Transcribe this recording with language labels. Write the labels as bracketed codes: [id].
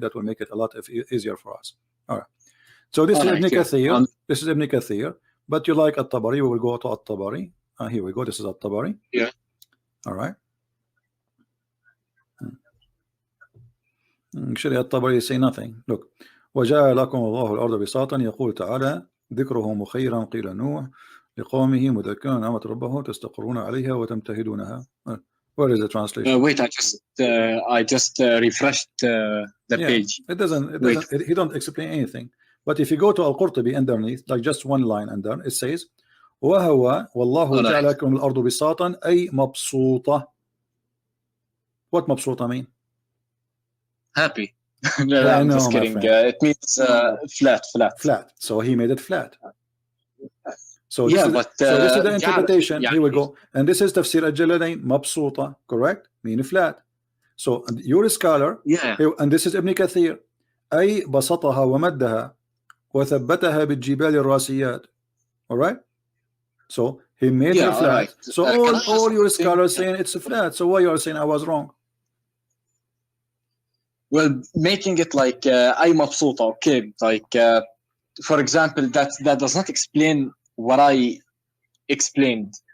[en] That will make it a lot easier for us. All right. So this is Ibn Kathir. This is Ibn Kathir. But you like At-Tabari, we will go to At-Tabari. Here we go. This is At-Tabari. Yeah. All right. Actually, At-Tabari say nothing. Look. [ar] وجعل لكم الله الأرض بساطا يقول تعالى ذكره مخيرا قيل نوح لقومه مذكرا نعمة ربه تستقرون عليها وتمتهدونها. [en] Where is the translation? Wait, I just refreshed the page. It doesn't. He don't explain anything. But if you go to Al-Qurtubi underneath, like just one line under, it says [ar] وهو والله جعل لكم الأرض بساطا أي مبسوطة. [en] What مبسوطة mean? Happy. No, I'm just kidding. It means flat. So he made it flat. So yeah, so this is the interpretation. Here we go. And this is Tafsir al-Jalalain, مبسوطة, correct? Mean flat. So you're a scholar. Yeah. And this is Ibn Kathir. [ar] أي بسطها ومدها وثبتها بالجبال الراسيات. [en] All right? So he made it flat. Right. So all your scholars saying it's flat. So why you are saying I was wrong? Well, making it like [ar] أي مبسوطة, [en] okay. Like for example, that does not explain what I explained.